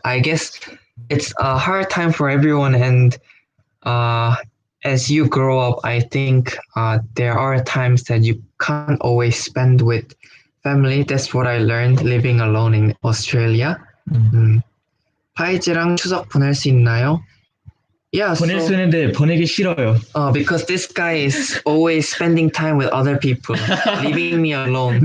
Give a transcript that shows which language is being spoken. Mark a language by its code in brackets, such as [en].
[en] I guess it's a hard time for everyone, and as you grow up, I think there are times that you can't always spend with family. That's what I learned living alone in Australia. [ko] 파이즈랑 추석 보낼 수 있나요? [en] Yeah, [ko] 보낼 수 있는데 보내기 싫어요. [en] Because this guy is always spending time with other people, leaving me alone.